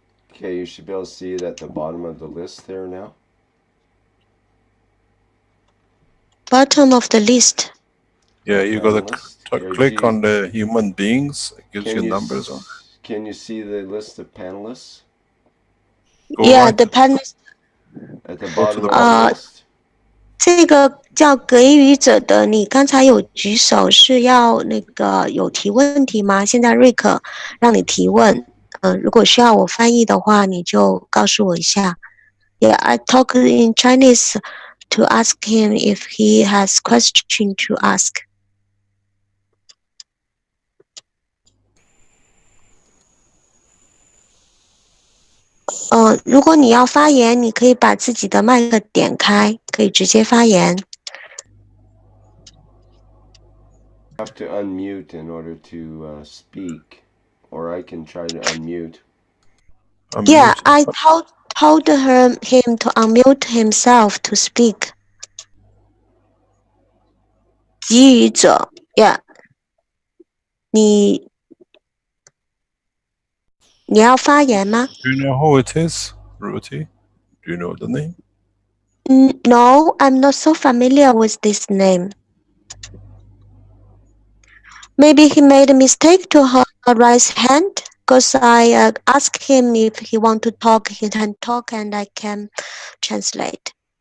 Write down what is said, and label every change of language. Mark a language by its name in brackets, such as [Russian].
[English] Okay, you should be able to see it at the bottom of the list there now. Bottom of the list. Yeah, you got to click on the human beings. It gives you numbers on. can you see the list of panelists? Yeah, the panelists. At the Go to the bottom. list. [Chinese] 这个叫给予者的，你刚才有举手是要那个有提问题吗？现在瑞克让你提问，如果需要我翻译的话，你就告诉我一下。 [English] Yeah, I talk in Chinese to ask him if he has question to ask. [Chinese] 如果你要发言，你可以把自己的麦克点开，可以直接发言。 [English] Have to unmute in order to speak, or I can try to unmute. Yeah, I told him to unmute himself to speak. [Chinese] 给予者 ， [English] Yeah， [Chinese] 你要发言吗？ [English] Do you know who it is, Ruti? Do you know the name? No, I'm not so familiar with this name. Maybe he made a mistake to raise hand, because I asked him if he want to talk, he can talk and I can translate.